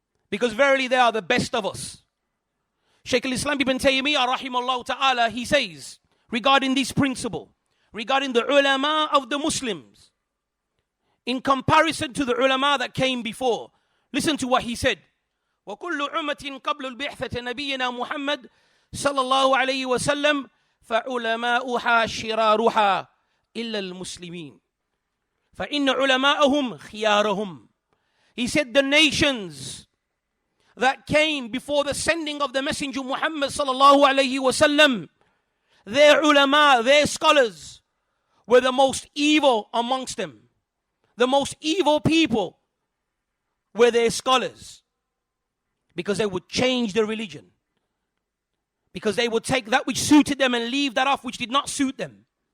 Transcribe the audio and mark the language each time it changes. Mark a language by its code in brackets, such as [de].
[en] Because verily they are the best of us. Shaykh al-Islam ibn Taymiyyah rahimahullah ta'ala, he says regarding this principle, regarding the ulama of the Muslims, in comparison to the ulama that came before. Listen to what he said. [ar] وَكُلُّ عُمَّةٍ قَبْلُ الْبِعْثَةِ نَبِيِّنَا مُحَمَّدٍ صلى الله عليه وسلم فعلماؤها شرارها إلا المسلمين فإن علماءهم خيارهم. [en] He said the nations that came before the sending of the Messenger Muhammad sallallahu alayhi wasallam, their ulama, their scholars, were the most evil amongst them. The most evil people were their scholars, because they would change the religion, because they would take that which suited them and leave that off which did not suit them.